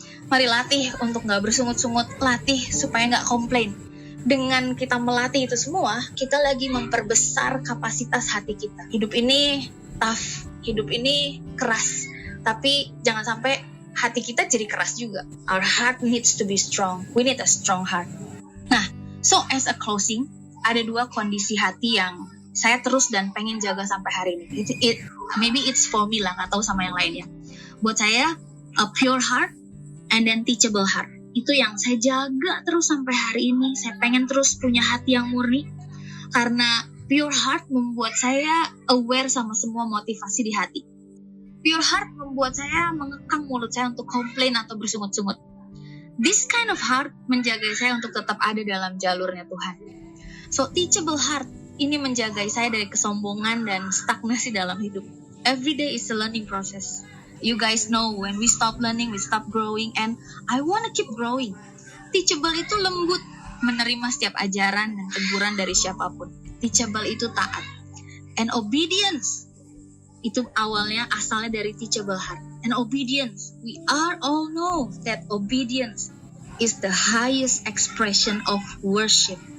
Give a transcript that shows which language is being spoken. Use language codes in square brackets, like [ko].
[id] Mari latih untuk nggak bersungut-sungut, latih supaya nggak komplain. Dengan kita melatih itu semua, kita lagi memperbesar kapasitas hati kita. Hidup ini tough, hidup ini keras, tapi jangan sampai hati kita jadi keras juga. [en] Our heart needs to be strong. We need a strong heart. [id] Nah, [en] so as a closing, [id] ada 2 kondisi hati yang saya terus dan pengen jaga sampai hari ini. [en] Maybe it's for me [id] lah, nggak tahu sama yang lain ya. Buat saya, [en] a pure heart and then teachable heart. [id] Itu yang saya jaga terus sampai hari ini. Saya pengen terus punya hati yang murni. Karena pure heart membuat saya aware sama semua motivasi di hati. Pure heart membuat saya mengekang mulut saya untuk komplain atau bersungut-sungut. [en] This kind of heart [id] menjaga saya untuk tetap ada dalam jalurnya Tuhan. So teachable heart ini menjaga saya dari kesombongan dan stagnasi dalam hidup. [en] Every day is a learning process. You guys know when we stop learning, we stop growing, and I wanna keep growing. [id] Teachable itu lembut, menerima setiap ajaran dan teguran dari siapapun. Teachable itu taat. And obedience, itu awalnya asalnya dari teachable heart. [en] And obedience, we are all know that obedience is the highest expression of worship.